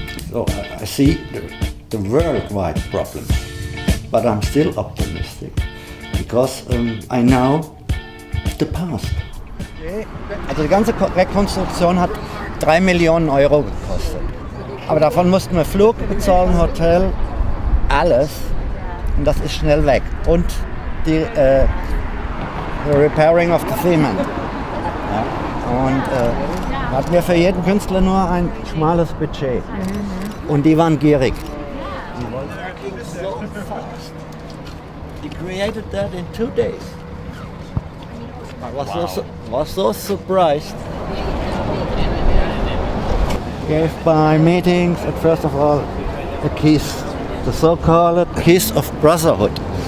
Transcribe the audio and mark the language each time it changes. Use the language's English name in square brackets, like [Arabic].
[English] So I see the worldwide problems, but I'm still optimistic because I know the past. [German] Also die ganze Rekonstruktion hat 3 Millionen Euro gekostet. Aber davon mussten wir Flug bezahlen, Hotel, alles. Und das ist schnell weg. Und die [English] Repairing of the Cement. [German] Ja. Und hatten wir für jeden Künstler nur ein schmales Budget. Und die waren gierig. Die wollten so fast. [English] They created that in 2 days. I was so surprised. Gave by meetings, at first of all, a kiss, the so-called kiss of Brotherhood.